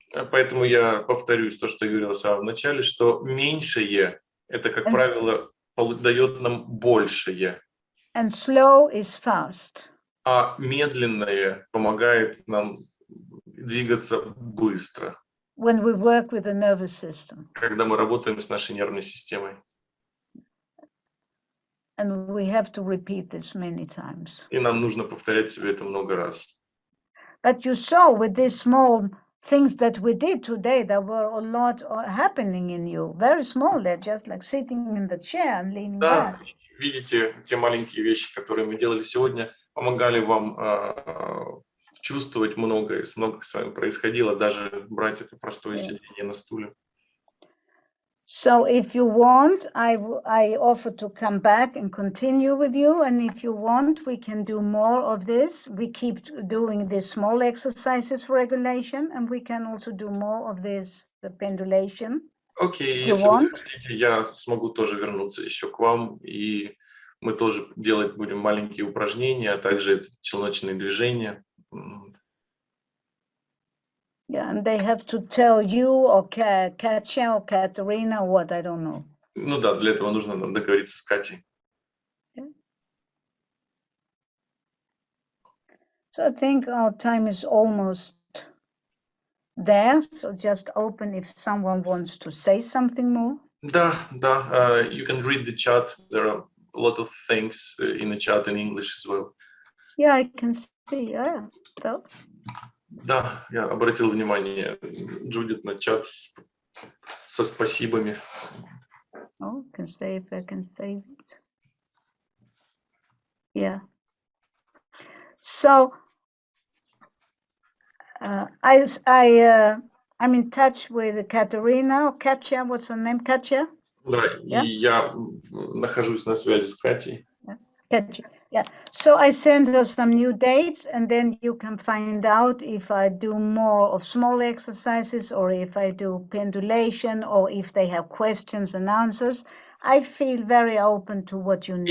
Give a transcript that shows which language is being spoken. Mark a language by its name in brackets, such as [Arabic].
[Russian] Поэтому я повторюсь то, что я говорил в самом начале, что меньшее – это, как правило, дает нам большее. [English] And slow is fast. [Russian] А медленное помогает нам двигаться быстро. [English] When we work with the nervous system. [Russian] Когда мы работаем с нашей нервной системой. [English] And we have to repeat this many times. [Russian] И нам нужно повторять себе это много раз. [English] But you saw with these small things that we did today, there were a lot happening in you. Very small, they're just like sitting in the chair and leaning [Russian] Да, [English] back. [Russian] видите, те маленькие вещи, которые мы делали сегодня, помогали вам чувствовать многое, много с вами происходило, даже брать это простое сидение на стуле. [English] So if you want, I offer to come back and continue with you. And if you want, we can do more of this. We keep doing these small exercises for regulation, and we can also do more of this, the pendulation. [Russian] Окей, если вы хотите, я смогу тоже вернуться еще к вам, и мы тоже делать будем маленькие упражнения, а также челночные движения. [English] Yeah, and they have to tell you or Katya or Katerina or what, I don't know. [Russian] Ну да, для этого нужно договориться с Катей. [English] Yeah. So I think our time is almost there. So just open if someone wants to say something more. Да, you can read the chat. There are a lot of things in the chat in English as well. Yeah, I can see. Yeah. So. [Russian] Да, я обратил внимание, Джудит, на чат со спасибами. [English] Oh, can say if I can save it. Yeah. So I'm in touch with Katerina or Katya. What's her name? Katya? [Russian] Да, [English] Yeah? [Russian] и я нахожусь на связи с Катей. [English] Katya. Yeah. So I send her some new dates, and then you can find out if I do more of small exercises or if I do pendulation or if they have questions and answers. I feel very open to what you need.